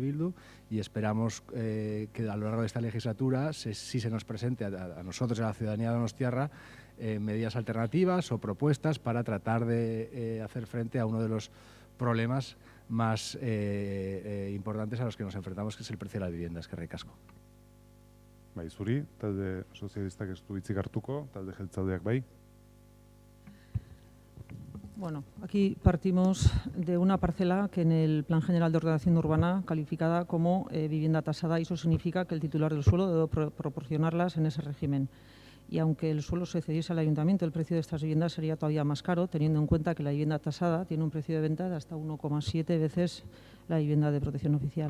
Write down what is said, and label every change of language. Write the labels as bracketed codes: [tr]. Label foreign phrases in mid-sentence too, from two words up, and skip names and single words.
[es] Bildu y esperamos que a lo largo de esta legislatura sí se nos presente a nosotros y a la ciudadanía donostiarra medidas alternativas o propuestas para tratar de hacer frente a uno de los problemas más importantes a los que nos enfrentamos, que es el precio de la vivienda. [eu] Eskerrik asko. Bai, zuri, talde sozialistak ez du hitzik hartuko, talde jeltzaleak bai. [es] Bueno, aquí partimos de una parcela que en el Plan General de Ordenación Urbana calificada como vivienda tasada, y eso significa que el titular del suelo debe proporcionarlas en ese régimen. y aunque el suelo se cediese al ayuntamiento, el precio de estas viviendas sería todavía más caro, teniendo en cuenta que la vivienda tasada tiene un precio de venta de hasta 1,7 veces la vivienda de protección oficial.